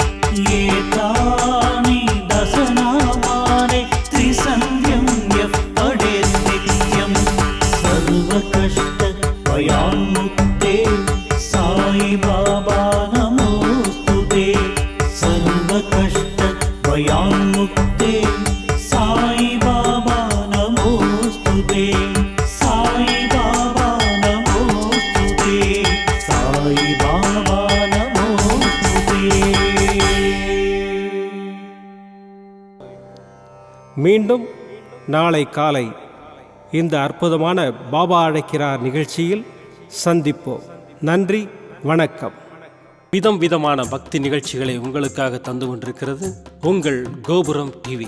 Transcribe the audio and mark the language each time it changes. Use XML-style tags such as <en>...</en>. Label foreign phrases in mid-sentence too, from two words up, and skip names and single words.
<sa>एतानि दशनामानि त्रिसन्ध्यं यः पठेत् नित्यं सर्वकष्टभयान्मुक्ते साई बाबा नमोऽस्तु ते सर्वकष्टभयान्मुक्ते साई बाबा नमोऽस्तु ते साई बाबा नमोऽस्तु ते साई बाबा नमोऽस्तु ते</sa> <ta>மீண்டும் நாளை காலை இந்த அற்புதமான பாபா அழைக்கிறார் நிகழ்ச்சியில் சந்திப்போம். நன்றி, வணக்கம். விதம் விதமான பக்தி நிகழ்ச்சிகளை உங்களுக்காக தந்து கொண்டிருக்கிறது உங்கள் கோபுரம் டிவி.</ta>